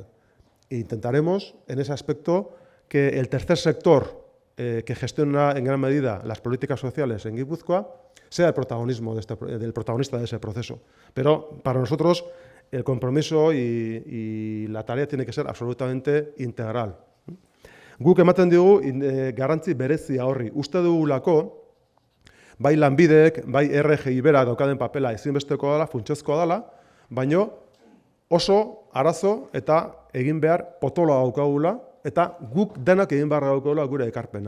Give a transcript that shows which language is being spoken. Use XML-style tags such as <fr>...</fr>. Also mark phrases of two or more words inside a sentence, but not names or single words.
<es>E intentaremos, en ese aspecto, que el tercer sector que gestiona en gran medida las políticas sociales en Guipúzcoa sea el protagonista de ese proceso. Pero para nosotros el compromiso y la tarea tiene que ser absolutamente integral.</es> <eu>Guk ematen digu garrantzi berezia horri. Uste dugulako, bai lanbideek, bai RGI bera daukaden papela ezinbestekoa dela, funtsezkoa dela, baino oso arazo eta egin behar potoloa daukagula, eta guk denak egin behar daukagula gure ekarpena.</eu>